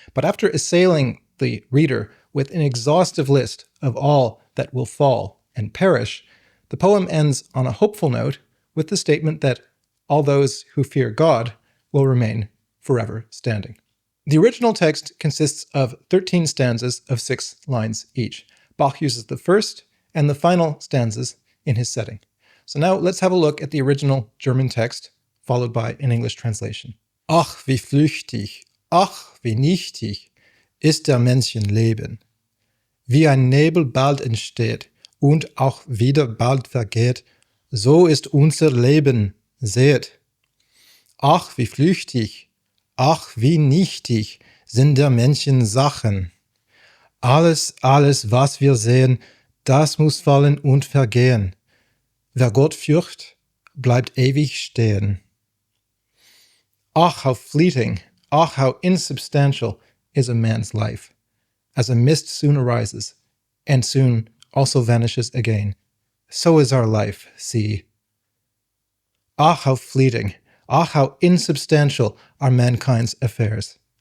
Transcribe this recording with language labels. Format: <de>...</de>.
<en>But after assailing the reader with an exhaustive list of all that will fall and perish, the poem ends on a hopeful note with the statement that all those who fear God will remain forever standing. The original text consists of 13 stanzas of 6 lines each. Bach uses the first and the final stanzas in his setting. So now let's have a look at the original German text, followed by an English translation.</en> <de>Ach, wie flüchtig, ach, wie nichtig ist der Menschenleben. Wie ein Nebel bald entsteht und auch wieder bald vergeht, so ist unser Leben, seht. Ach, wie flüchtig, ach, wie nichtig sind der Menschen Sachen. Alles, was wir sehen, das muss fallen und vergehen. Wer Gott fürcht, bleibt ewig stehen.</de> <en>Ach, how fleeting, ach, how insubstantial is a man's life. As a mist soon arises, and soon also vanishes again, so is our life, see. Ach, how fleeting, ach, how insubstantial are mankind's affairs.</en>